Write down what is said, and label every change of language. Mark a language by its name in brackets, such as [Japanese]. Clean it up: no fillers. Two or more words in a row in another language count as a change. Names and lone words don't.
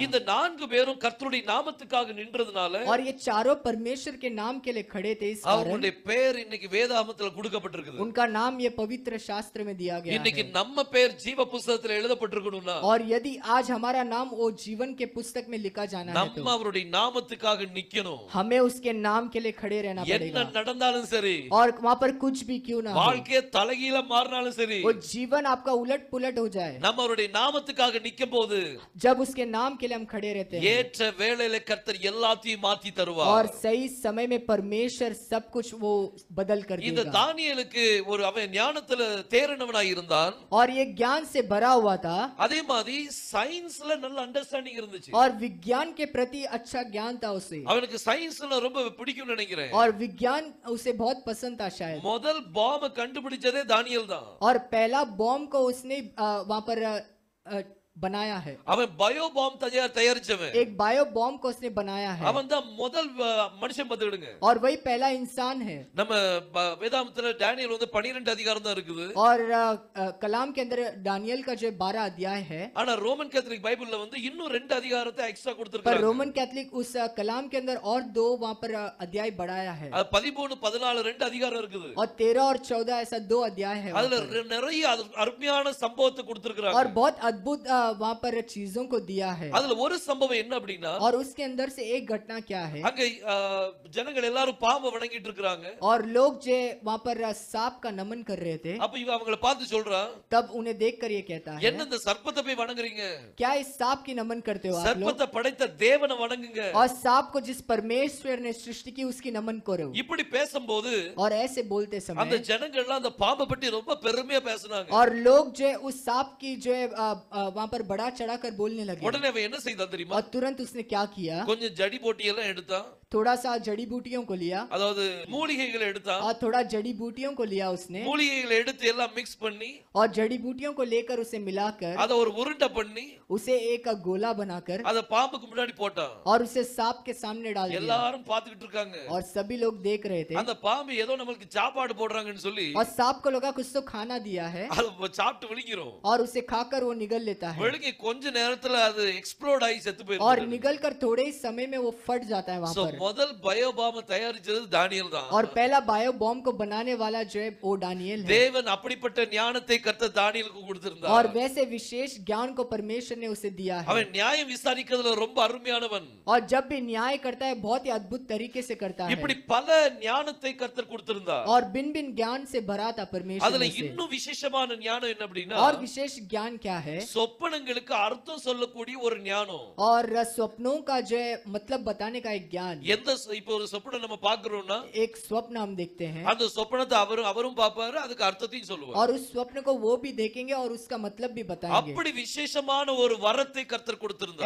[Tamil] இந்த 4 பேரும் கர்த்தருடைய நாமத்துக்காக நின்றதுனால [Hindi] और ये चारों परमेश्वर के नाम के लिए खड़े थे. इस कारण [Tamil] அவங்களுடைய பேர் இன்னைக்கு வேதாகமத்துல கொடுக்கப்பட்டிருக்குது. [Hindi] उनका नाम ये पवित्र शास्त्र में दिया गया [Tamil] இன்னைக்கு [Hindi] है. [Tamil] நம்ம பேர் ஜீவ புத்தகத்துல எழுதப்பட்டிருக்கணும்னா [Hindi] और यदि आज हमारा नाम वो जीवन के पुस्तक में लिखा जाना है [Tamil] நம்ம [Hindi] तो [Tamil] அவருடைய நாமத்துக்காக நிக்கணும். [Hindi] हमें उसके नाम के लिए खड़े रहना [Tamil] என்ன [Hindi] पड़ेगा. [Tamil] நடந்தாலும் சரி, [Hindi] और वहाँ पर कुछ भी क्यों ना हो, [Tamil] வாழ்க்கைய தலைகீழ மாறினாலும் சரி, [Hindi] वो जीवन आपका उलट पुलट हो जाए. [Tamil] நம்ம அவருடைய நாமத்துக்காக நிக்கும்போது [Hindi] जब उसके नाम के लिए हम खड़े रहते हैं [Tamil] ஏற்ற வேளையில கர்த்தர் எல்லாத்தையும் மாத்தி தருவார். [Hindi] और सही समय में परमेश्वर सब कुछ वो बदल कर [Tamil] இந்த [Hindi] देगा. [Tamil] தானியேலுக்கு ஒரு அவன் ஞானத்துல தேறினவனாய் இருந்தான். [Hindi] और ये ज्ञान से भरा हुआ था [Tamil] அதே மாதிரி சயின்ஸ்ல நல்ல அண்டர்ஸ்டாண்டிங் இருந்துச்சு. [Hindi] और विज्ञान के प्रति अच्छा ज्ञान था उसे. [Tamil] அவனுக்கு சயின்ஸ்ல ரொம்ப பிடிக்கும்னு நினைக்கிறேன். [Hindi] और विज्ञान उसे बहुत पसंद था शायद. [Tamil] முதல் பாம்ப கண்டுபிடிச்சதே தானியேல் தான். [Hindi] और पहला बॉम्ब को उसने वहां पर बनाया है. [Tamil] அவன் பயோ பாம் தயாரிச்சவன். [Hindi] एक बायो बॉम्ब को उसने बनाया है. [Tamil] அவன் தான் முதல் மனுஷன் பார்த்துடுங்க. [Hindi] और वही पहला इंसान है. [Tamil] நம்ம வேதாகமத்துல தானியேல் வந்து 12 அதிகாரம் தான் இருக்குது. [Hindi] और कलाम के अंदर दानियल का जो 12 अध्याय है. [Tamil] ஆனா ரோமன் कैथोलिक பைபிள்ல வந்து இன்னும் 2 அதிகாரத்தை எக்ஸ்ட்ரா [Hindi] पर [Tamil] கொடுத்திருக்காங்க. [Hindi] रोमन कैथोलिक उस कलाम के अंदर और 2 वहां पर अध्याय बढ़ाया है. [Tamil] அது 13 14 2 அதிகாரம் இருக்குது. [Hindi] और 13 और 14 ऐसा 2 अध्याय है. [Tamil] அதுல நிறைய அருமையான சம்பவத்தை கொடுத்திருக்காங்க. [Hindi] और बहुत अद्भुत वहां पर चीजों को दिया है. [Tamil] அதுல ஒரு சம்பவம் என்ன அப்படினா, [Hindi] और उसके अंदर से एक घटना क्या है, [Tamil] அங்க ஜனங்கள் எல்லாரும் பாம்பை வணங்கிட்டு இருக்காங்க. [Hindi] और लोग जो वहां पर सांप का नमन कर रहे थे. [Tamil] அப்ப இவங்க அவங்கள பார்த்து சொல்றான், [Hindi] तब उन्हें देखकर ये कहता है, [Tamil] என்ன இந்த சர்ப்பத்தை போய் வணங்குறீங்க? [Hindi] क्या इस सांप की नमन करते हो आप लोग? [Tamil] சர்ப்பத்தை படைத்த தேவனை வணங்குங்க. [Hindi] और सांप को जिस परमेश्वर ने सृष्टि की उसकी नमन करो. [Tamil] இப்படி பேசும்போது [Hindi] और ऐसे बोलते [Tamil] அந்த [Hindi] समय [Tamil] ஜனங்கள் எல்லாம் அந்த பாம்பை பற்றி ரொம்ப பெருமையா பேசுனாங்க. [Hindi] और लोग जो है उस सांप की जो है वहां पर बड़ा चढ़ाकर बोलने लगे. [Tamil] உடனே அவன் என்ன செய்தான் தெரியுமா? [Hindi] और तुरंत उसने क्या किया, [Tamil] கொஞ்சம் ஜடி போட்டி எல்லாம் எடுத்தான். [Hindi] थोड़ा सा जड़ी बूटियों को लिया. [Tamil] அதாவது மூலிகைகளை எடுத்தான். [Hindi] और थोड़ा जड़ी बूटियों को लिया उसने. [Tamil] மூலிகைகளை எடுத்து எல்லாம் மிக்ஸ் பண்ணி [Hindi] और जड़ी बूटियों को लेकर उसे मिलाकर [Tamil] அத ஒரு உருண்டை பண்ணி [Hindi] उसे एक गोला बनाकर [Tamil] அத பாம்புக்கு முன்னாடி போட்டான். [Hindi] और उसे सांप के सामने डाल दिया. [Tamil] எல்லாரும் பாத்துக்கிட்டு இருக்காங்க. [Hindi] और सभी लोग देख रहे थे. [Tamil] அந்த பாம்பு ஏதோ நமக்கு சாப்பாடு போடுறாங்கன்னு சொல்லி [Hindi] और सांप को लगा कुछ तो खाना दिया है [Tamil] அது சாப்பிட்டு விழுங்கிரும். [Hindi] और उसे खाकर वो निगल लेता है. [Tamil] விழுங்கி கொஞ்ச நேரத்துல அது எக்ஸ்ப்ளோட் ஆகி செத்து [Hindi] और [Tamil] போயிடும். [Hindi] निगल कर थोड़े ही समय में वो फट जाता है वहां [Tamil] சோ [Hindi] पर. [Tamil] முதல் பயோபாம் தயாரிச்சது தானியேல் தான். [Hindi] और पहला बायो बॉम्ब को बनाने वाला जो है वो दानियल है. [Tamil] தேவன் அப்படிப்பட்ட ஞானத்தை கர்த்தர் தானியேலுக்கு கொடுத்திருந்தார். [Hindi] और वैसे विशेष ज्ञान को परमेश्वर ने उसे दिया है. [Tamil] அவன் நியாயம் விசாரிக்கிறதுல ரொம்ப அருமையானவன். [Hindi] और जब भी न्याय करता है बहुत ही अद्भुत तरीके से करता है. [Tamil] இப்படி பல ஞானத்தை கர்த்தர் கொடுத்திருந்தார். [Hindi] और बिन बिन ज्ञान से भरा था परमेश्वर [Tamil] அதுல [Hindi] में से. [Tamil] இன்னும் விசேஷமான ஞானம் என்ன அப்படின்னா, [Hindi] और विशेष ज्ञान क्या है, [Tamil] சொப்பனங்களுக்கு அர்த்தம் சொல்லக்கூடிய ஒரு ஞானம். [Hindi] और स्वप्नों का जो है मतलब बताने का एक ज्ञान. [Tamil] எந்த இப்போ ஒரு சொப்பனம் நம்ம பார்க்கறோம்னா [Hindi] एक स्वप्न हम देखते हैं [Tamil] அந்த சொப்பனத்தை அவரும் பாப்பாரு, அதுக்கு அர்த்தத்தையும் சொல்லுவார். और उस स्वप्न को वो भी देखेंगे और उसका मतलब भी बताएंगे. அப்படி விசேஷமான ஒரு வரத்தை கர்த்தர் கொடுத்திருந்தார்.